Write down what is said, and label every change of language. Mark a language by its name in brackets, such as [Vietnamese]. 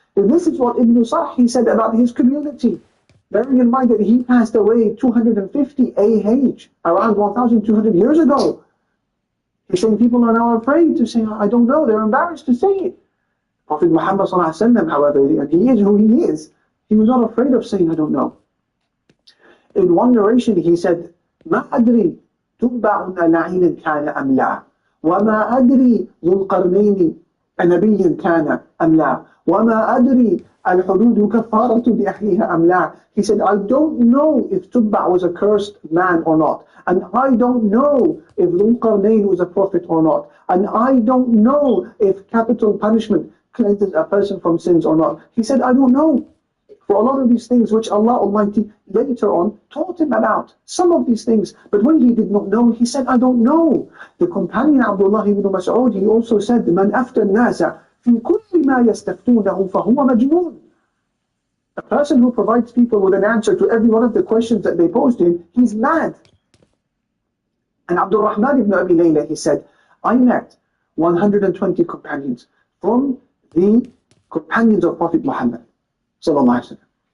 [English] And this is what Ibn Sah, he said about his community. Bearing in mind that he passed away 250 AH, around 1,200 years ago. He's saying people are now afraid to say, I don't know, they're embarrassed to say it. Prophet Muhammad ﷺ, however, and he is who he is, he was not afraid of saying, I don't know. In one narration, he said, [Arabic] مَا أَدْرِي تُبَّعُنَا لَعِينًا كَانَ أَمْ لَا وَمَا أَدْرِي ذُو الْقَرْنَيْنِ أَنَبِيًّا كَانَ أَمْ لَا وَمَا أَدْرِي الْحُدُودُ كَفَّارَةُ بِأَهْلِهَا أَمْ لَا. [English] He said, I don't know if Tubba was a cursed man or not. And I don't know if Dhul Qarnayn was a prophet or not. And I don't know if capital punishment cleanses a person from sins or not. He said, I don't know. For a lot of these things which Allah Almighty later on taught him about. Some of these things. But when he did not know, he said, I don't know. The companion Abdullah ibn Mas'ud, he also said, [Arabic] مَنْ أَفْتَى النَّاسَ فِي كُلِّ مَا يَسْتَفْتُونَهُ فَهُوَ مَجْنُونَ. [English] A person who provides people with an answer to every one of the questions that they posed him, he's mad. And Abdul Rahman ibn Abi Layla, he said, I met 120 companions from the companions of Prophet Muhammad sallallahu alaihi wasallam.